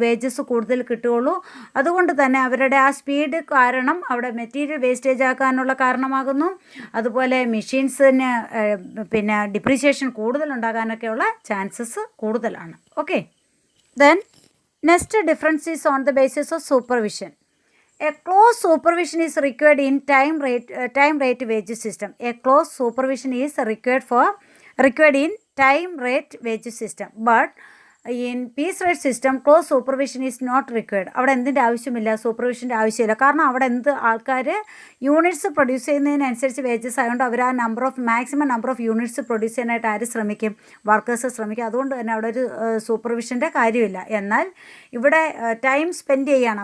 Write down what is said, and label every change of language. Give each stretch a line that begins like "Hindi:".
Malayalam: Wages കൂടുതൽ കിട്ടുകയുള്ളൂ. അതുകൊണ്ട് തന്നെ അവരുടെ ആ സ്പീഡ് കാരണം അവിടെ മെറ്റീരിയൽ വേസ്റ്റേജ് ആക്കാനുള്ള കാരണമാകുന്നു. അതുപോലെ മെഷീൻസിന് ഡിപ്രീസിയേഷൻ കൂടുതൽ ഉണ്ടാകാനൊക്കെയുള്ള ചാൻസസ് കൂടുതലാണ്.
English: Okay, then next difference is on the basis of supervision. A close supervision is required in time rate wage system. A close supervision is required in time rate wage system. But in piece rate system close supervision is not required.
Malayalam: അവിടെ എന്തിൻ്റെ ആവശ്യമില്ല, സൂപ്പർവിഷൻ്റെ ആവശ്യമില്ല. കാരണം അവിടെ എന്ത് ആൾക്കാർ units produce ചെയ്യുന്നതിനനുസരിച്ച് wages ആയതുകൊണ്ട് അവർ ആ maximum number of units produce ചെയ്യാനായിട്ട് ആര് ശ്രമിക്കും, വർക്കേഴ്സ് ശ്രമിക്കും. അതുകൊണ്ട് തന്നെ അവിടെ ഒരു സൂപ്പർവിഷൻ്റെ കാര്യമില്ല. എന്നാൽ ഇവിടെ ടൈം സ്പെൻഡ് ചെയ്യുകയാണ്.